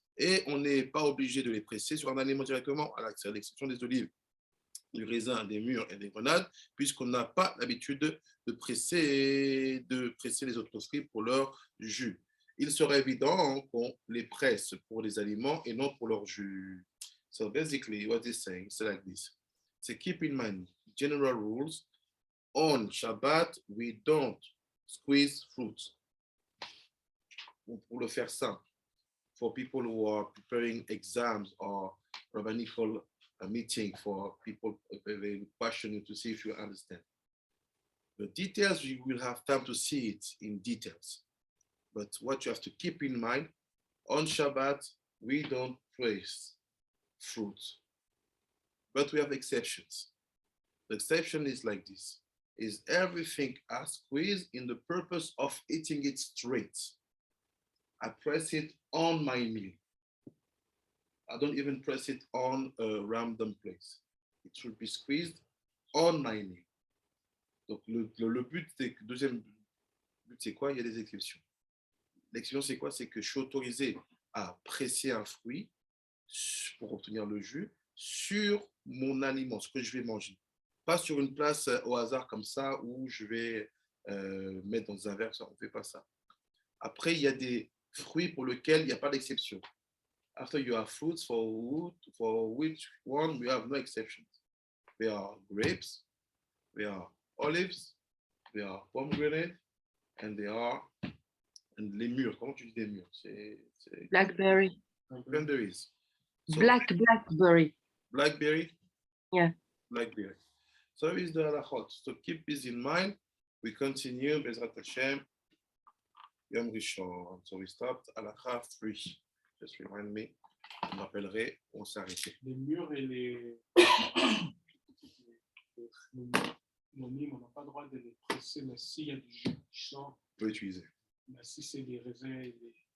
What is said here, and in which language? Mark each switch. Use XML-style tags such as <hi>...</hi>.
<fr>Et on n'est pas obligé de les presser sur un aliment directement, à l'exception des olives, du raisin, des mûres et des grenades, puisqu'on n'a pas l'habitude de presser les autres fruits pour leur jus. Il serait évident qu'on les presse pour les aliments et non pour leur jus.</fr> <en>So basically, what he's saying is like this. So keep in mind general rules. On Shabbat, we don't squeeze fruits.</en> <fr>Pour le faire simple,</fr> <en>for people who are preparing exams or rabbinical meeting for people very passionate to see if you understand. The details, you will have time to see it in details. But what you have to keep in mind, on Shabbat, we don't press fruits. But we have exceptions. The exception is like this, is everything I squeeze in the purpose of eating it straight. I press it on my meal. I don't even press it on a random place. It should be squeezed on my meal.</en> <fr>Donc, le but, deuxième but, c'est quoi? Il y a des exceptions. L'exception, c'est quoi? C'est que je suis autorisé à presser un fruit pour obtenir le jus sur mon aliment, ce que je vais manger. Pas sur une place au hasard comme ça où je vais mettre dans un verre, on ne fait pas ça. Après, il y a des fruits pour lesquels il n'y a pas d'exception.</fr> <en>After you have fruits for which one we have no exceptions. They are grapes, they are olives, they are pomegranate, and they are</en> <fr>les mûres. Comment tu dis des mûres? C'est</fr> <en>Blackberry. cranberries. So, Blackberry. Blackberry? Yeah. Blackberry. So is the Halakhot. So keep this in mind. We continue, Bezrat Hashem, Yom Rishon. So we stopped Halakha 3. Just remind me.</en> <fr>Je m'appellerai, on s'est arrêté. Les mûres et les on n'a pas le droit de les presser, mais s'il y a du jus qui sort, On peut utiliser. mais si c'est des raisins et des...</fr>